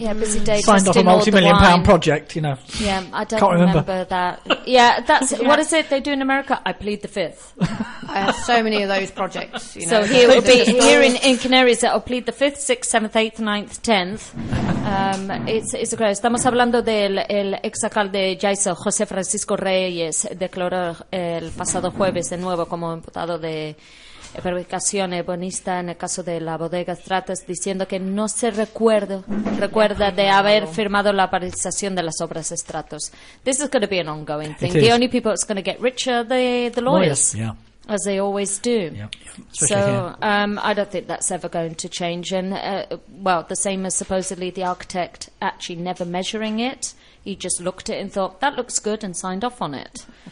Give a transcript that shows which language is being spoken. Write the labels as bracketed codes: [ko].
[en] Yeah, busy day. Signed off a multi-million-pound project, you know. Yeah, I don't remember that. Yeah, that's what is it they do in America? I plead the fifth. I have so many of those projects. You know. So here would be here in Canaries. I'll plead the fifth, sixth, seventh, eighth, ninth, tenth. it's a crisis. [es] Estamos hablando del el exalcalde de Jaisa, José Francisco Reyes, declaró el pasado jueves de nuevo como imputado de perjudicación bonista en el caso de la bodega Stratas, diciendo que no se recuerda de haber firmado la paralización de las obras Stratos. [en] This is going to be an ongoing thing. The only people that's going to get richer are the lawyers. Yeah. As they always do. Yeah, so I don't think that's ever going to change. And, well, the same as supposedly the architect actually never measuring it. He just looked at it and thought, that looks good, and signed off on it.